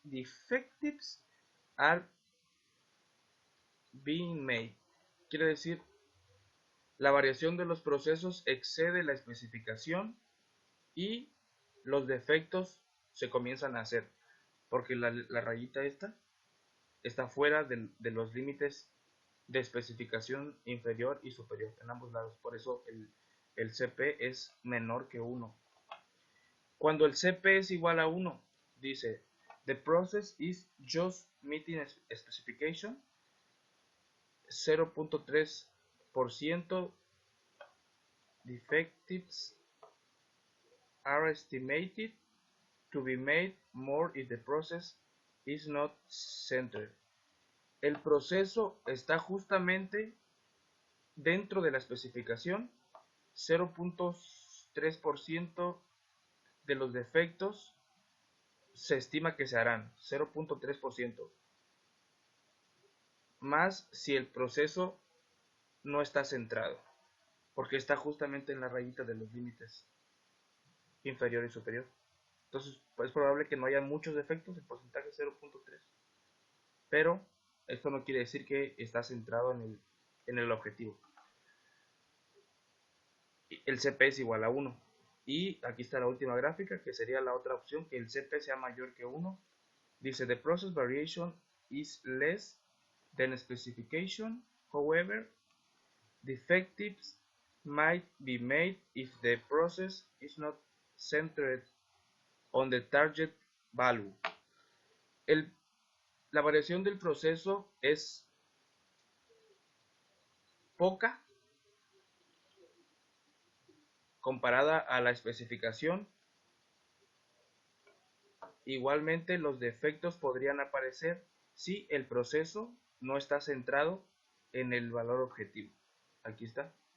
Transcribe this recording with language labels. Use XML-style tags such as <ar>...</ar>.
<en>Defectives are being made.</en> <es>Quiere decir, la variación de los procesos excede la especificación y los defectos se comienzan a hacer. Porque la rayita esta está fuera de los límites de especificación inferior y superior en ambos lados. Por eso el CP es menor que 1. Cuando el CP es igual a 1, dice</es> <en>the process is just meeting specification, 0.3% defectives are estimated to be made more if the process is not centered.</en> <es>El proceso está justamente dentro de la especificación, 0.3% de los defectos se estima que se harán, 0.3%. más si el proceso no está centrado, porque está justamente en la rayita de los límites inferior y superior. Entonces es probable que no haya muchos defectos, el porcentaje es 0.3, pero esto no quiere decir que está centrado en el objetivo. El CP es igual a 1. Y aquí está la última gráfica, que sería la otra opción, que el CP sea mayor que 1.</es> <en>Dice, the process variation is less than specification. However, defectives might be made if the process is not centered on the target value.</en> <es>La variación del proceso es poca comparada a la especificación. Igualmente, los defectos podrían aparecer si el proceso no está centrado en el valor objetivo. Aquí está.</es>